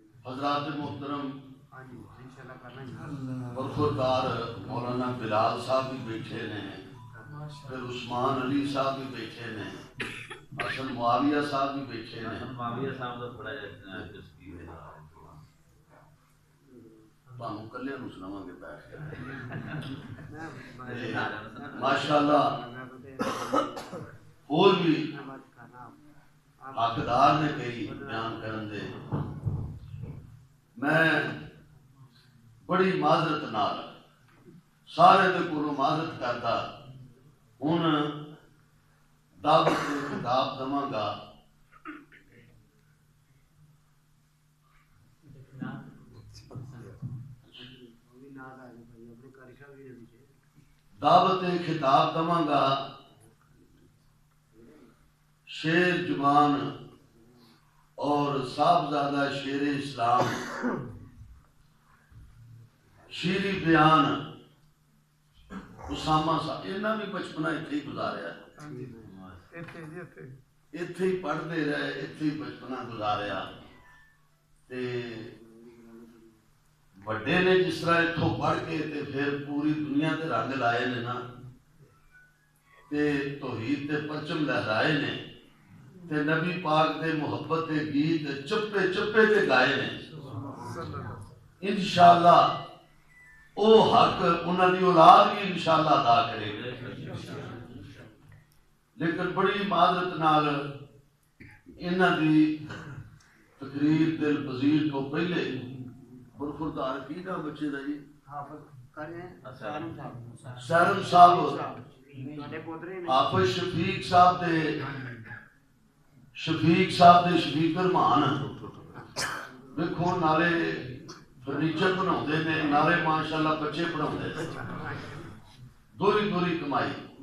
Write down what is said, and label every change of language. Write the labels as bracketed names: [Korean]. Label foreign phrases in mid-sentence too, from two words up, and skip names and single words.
[Punjabi] حضرات محترم برخوردار مولانا بلال صاحب بھی بیٹھے نے، پھر عثمان علی صاحب بھی بیٹھے نے، حسن معاویہ صاحب بھی بیٹھے نے۔ [Urdu] معاویہ صاحب کا بڑا تسکین ہے، [Punjabi] تانوں کلیاں نوں سناواں گے بیٹھ کے۔ ماشاءاللہ اور بھی حقدار نے کئی بیان کرن دے۔ میں بڑی معذرت نال سارے دے کولوں معذرت کردا ہن دعوت دی خطاب دواں گا۔ دعوت خطاب دواں گا شیر جوان اور صاحبزادہ شیر اسلام شیری بیان اسامہ صاحب، انہاں بھی بچپنا اتھے ہی گزاریا، اتھے ہی پڑھتے رہے، اتھے ہی بچپنا گزاریا۔ تے وڈے نے جس طرح اتھوں پڑھ کے تے پھر پوری دنیا تے رنگ لائے نے نا، تے توحید تے پرچم لہرائے نے، تے نبی پاک دے محبت دے گیت چپے چپے تے گائے نے۔ انشاءاللہ او حق انہاں دی اولاد بھی انشاءاللہ ادا کرے گا۔ لیکن بڑی معذرت نال انہاں دی تقریر دل پذیر تو پہلے برخوردار کی نام بچے دا جی سیرم صاحب، حافظ شفیق صاحب دے شفیق رحمان دیکھو نالے فرنیچر بناؤندے نے، نالے ماشاءاللہ بچے پڑھاؤندے نے، دوری کمائی۔